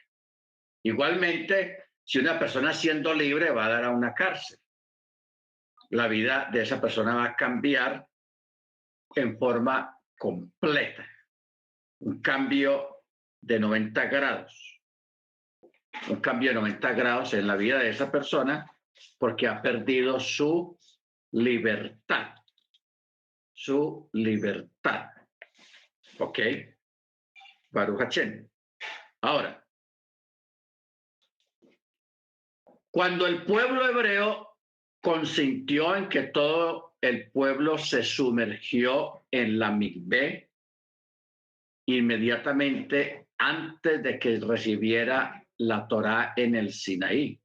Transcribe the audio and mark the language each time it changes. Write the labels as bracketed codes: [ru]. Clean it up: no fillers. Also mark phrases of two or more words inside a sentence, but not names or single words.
[es] Igualmente, si una persona siendo libre va a dar a una cárcel, la vida de esa persona va a cambiar en forma completa. Un cambio de 90 grados. Un cambio de 90 grados en la vida de esa persona porque ha perdido su libertad. Su libertad. ¿Ok? [he] ברוך השם. [es] Ahora, cuando el pueblo hebreo consintió en que todo el pueblo se sumergió en la mikvé, inmediatamente antes de que recibiera la Torá en el Sinaí.